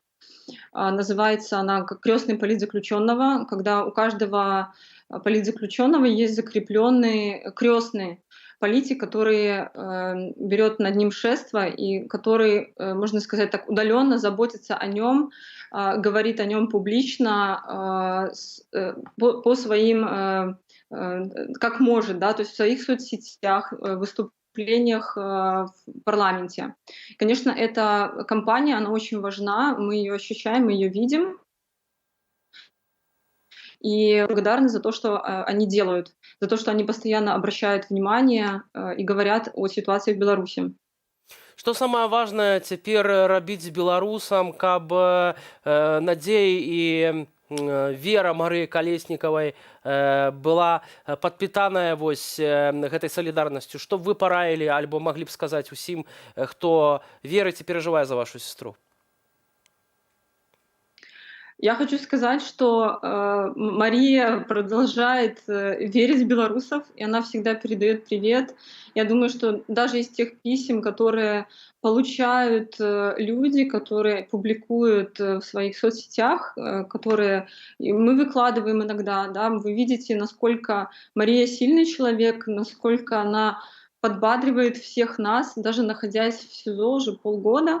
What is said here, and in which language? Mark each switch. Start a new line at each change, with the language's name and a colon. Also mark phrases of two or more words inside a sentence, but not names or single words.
Russian: Называется она как «Крестный политзаключенного», когда у каждого политзаключенного есть закрепленный крестный политик, который берет над ним шефство и который, можно сказать так, удаленно заботится о нем, говорит о нем публично по своим, как может, да, то есть в своих соцсетях, выступлениях в парламенте. Конечно, эта кампания, она очень важна, мы ее ощущаем, мы ее видим. И благодарны за то, что они делают, за то, что они постоянно обращают внимание и говорят о ситуации в Беларуси.
Belarusian: Што самае важнае цяпер рабіць беларусам, каб надзея і вера Марыі Калеснікавай была падпітаная вось гэтай салідарнасцю? Што б вы параілі альбо маглі б сказаць усім, хто верыць і перажывае за вашу сестру?
Russian: Я хочу сказать, что Мария продолжает верить в белорусов, и она всегда передает привет. Я думаю, что даже из тех писем, которые получают люди, которые публикуют в своих соцсетях, которые мы выкладываем иногда, да, вы видите, насколько Мария сильный человек, насколько она подбадривает всех нас, даже находясь в СИЗО уже полгода.